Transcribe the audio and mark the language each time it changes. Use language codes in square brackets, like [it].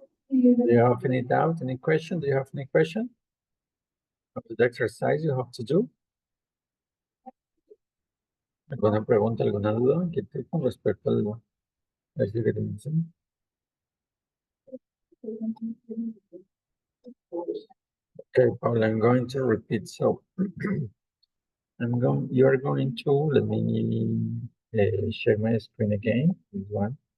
[en] Do you have any doubt, any question? Do you have any question of the exercise you have to do? [es] ¿Alguna pregunta, alguna duda con respecto al ejercicio que tenemos? [en] Okay, Paula, I'm going to repeat. So You are going to, let me share my screen again, this one.